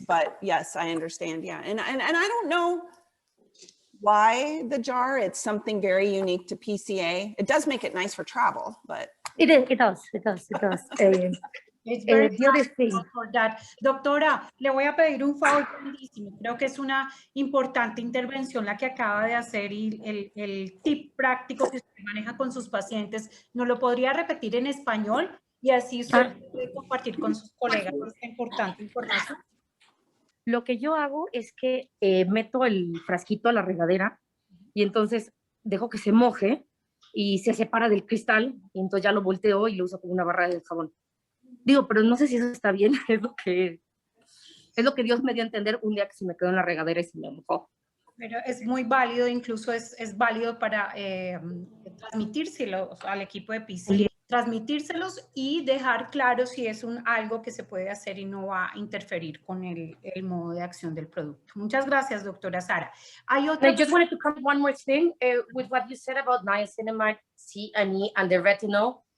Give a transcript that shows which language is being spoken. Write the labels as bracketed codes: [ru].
[en] But yes, I understand. Yeah, and I don't know why the jar. It's something very unique to PCA. It does make it nice for travel, but It does. It's very valuable for that. [es] Doctora, le voy a pedir un favor grandísimo. Creo que es una importante intervención la que acaba de hacer y el tip práctico que usted maneja con sus pacientes. ¿Nos lo podría repetir en español? Y así usted puede compartir con sus colegas esta importante información. Lo que yo hago es que meto el frasquito a la regadera y entonces dejo que se moje y se separa del cristal y entonces ya lo volteo y lo uso como una barra de jabón. Digo, pero no sé si eso está bien, es lo que Dios me dio a entender un día que se me quedó en la regadera y se me mojó. Pero es muy válido, incluso es válido para transmitírselos al equipo de PCA, transmitírselos y dejar claro si es algo que se puede hacer y no va a interferir con el modo de acción del producto. Muchas gracias, doctora Sara. [en] I just wanted to comment one more thing with what you said about niacinamide, C and E, and the retinol.